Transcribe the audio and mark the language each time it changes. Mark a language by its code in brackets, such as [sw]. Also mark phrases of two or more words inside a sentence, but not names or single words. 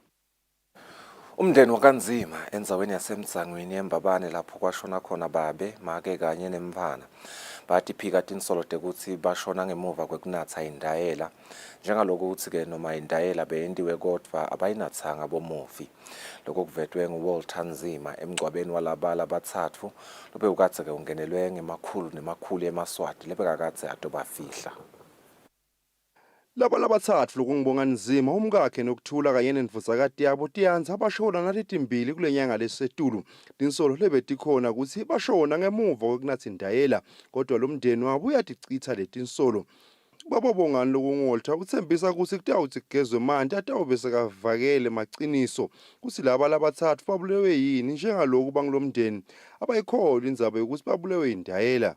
[ss] Umndeni wakanzima endzaweni yasemdzangweni eMbabane lapho kwashona khona babe make kanye nemvana bathi phika tinsolo tekuthi bashona ngemuva kwekunatha indayela njengaloko ukuthi ke noma indayela beyendiwe kodwa abayinathanga bomufi lokho kuvetwe nguWalter Nzima emgcwabeni walabala bathathu lobe ukathe ke ungenelwe ngemakhulu emaswati lebekakathe atobafihla. Laba labathathu lokungibonga Nzima umkakhe nokuthula kanye nendvuzakati yabo tiyanza bashona naletimbili kulenyanga lesetulu tinsolo lebetikhona ukuthi bashona ngemuva kwekunatha indayela kodwa lo mndeni wabo uyaticitha letinsolo. Baba Bongani lokungoltha uthembisa ukuthi kutawuthi kugezwe manje atawube sekavakele maciniso kuthi laba labathathu babulewe yini njengaloku bangilomndeni abayikholwa indzaba yokuthi babulewe indayela.